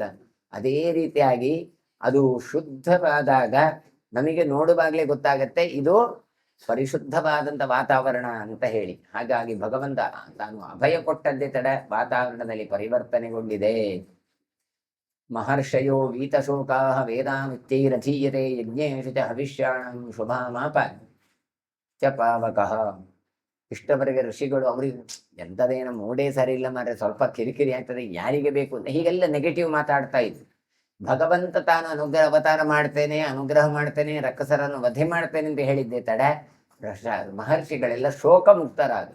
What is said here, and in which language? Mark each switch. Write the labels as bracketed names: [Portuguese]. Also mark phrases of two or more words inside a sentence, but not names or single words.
[Kannada] ಅದೇ ರೀತಿಯಾಗಿ ಅದು ಶುದ್ಧವಾದಾಗ ನಮಗೆ ನೋಡುವಾಗಲೇ ಗೊತ್ತಾಗತ್ತೆ ಇದು ಪರಿಶುದ್ಧವಾದಂಥ ವಾತಾವರಣ ಅಂತ ಹೇಳಿ. ಹಾಗಾಗಿ ಭಗವಂತ ತಾನು ಅಭಯ ಕೊಟ್ಟದ್ದೇ ತಡ ವಾತಾವರಣದಲ್ಲಿ ಪರಿವರ್ತನೆಗೊಂಡಿದೆ. [Sanskrit] ಮಹರ್ಷಯೋ ವೀತಶೋಕಾ ವೇದಾಮಿತ್ಯೈರಧೀಯತೆ ಯಜ್ಞೇಶು ಚ ಹವಿಷ್ಯಾಣಂ ಶುಭಾಮಾಪ ಚ ಪಾವಕಃ. [Kannada] ಇಷ್ಟವರೆಗೆ ಋಷಿಗಳು ಅವ್ರಿಗೆ ಎಂಥದೇನೋ ಮೂಡೇ ಸರಿ ಇಲ್ಲ ಮಾರೆ, ಸ್ವಲ್ಪ ಕಿರಿಕಿರಿ ಆಗ್ತದೆ, ಯಾರಿಗೆ ಬೇಕು ಅಂತ ಹೀಗೆಲ್ಲ ನೆಗೆಟಿವ್ ಮಾತಾಡ್ತಾ ಇದ್ರು. ಭಗವಂತ ತಾನು ಅವತಾರ ಮಾಡ್ತೇನೆ, ಅನುಗ್ರಹ ಮಾಡ್ತೇನೆ, ರಕ್ಕಸರನ್ನು ವಧೆ ಮಾಡ್ತೇನೆ ಅಂತ ಹೇಳಿದ್ದೆ ತಡ ಮಹರ್ಷಿಗಳೆಲ್ಲ ಶೋಕ ಮುಕ್ತರಾದ್ರು.